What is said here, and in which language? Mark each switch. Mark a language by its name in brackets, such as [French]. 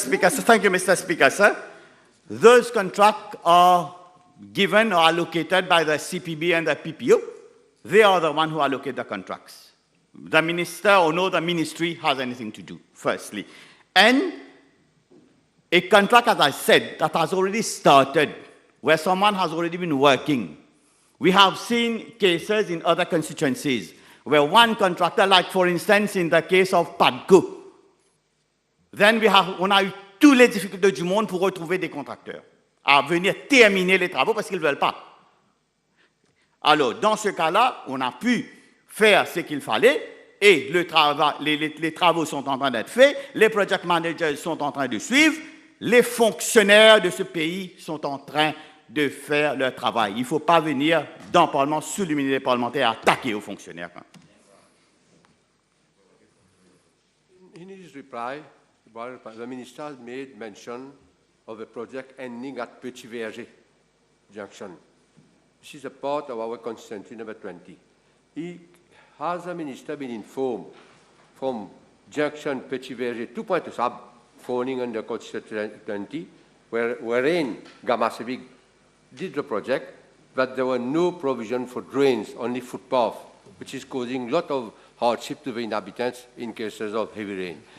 [English] Speaker, sir, thank you, Mr. Speaker, sir. Those contracts are given or allocated by the CPB and the PPO. They are the ones who allocate the contracts. The minister or no the ministry has anything to do, firstly. And a contract, as I said, that has already started, where someone has already been working. We have seen cases in other constituencies where one contractor, like for instance in the case of PADCO, then [French] on a eu toutes les difficultés du monde pour retrouver des contracteurs à venir terminer les travaux parce qu'ils ne veulent pas. Alors, dans ce cas-là, on a pu faire ce qu'il fallait et les travaux sont en train d'être faits, les project managers sont en train de suivre, les fonctionnaires de ce pays sont en train de faire leur travail. Il ne faut pas venir dans le Parlement, sous l'immunité des parlementaires, attaquer aux fonctionnaires. [English] In his reply, the minister has made mention of a project ending at Petit Verger Junction. This is a part of our constituency number 20. Has the minister been informed from Junction Petit Verger to Pointe-aux-Sables, falling under constituency 20, wherein Gamma Civic did the project, that there were no provision for drains, only footpath, which is causing a lot of hardship to the inhabitants in cases of heavy rain.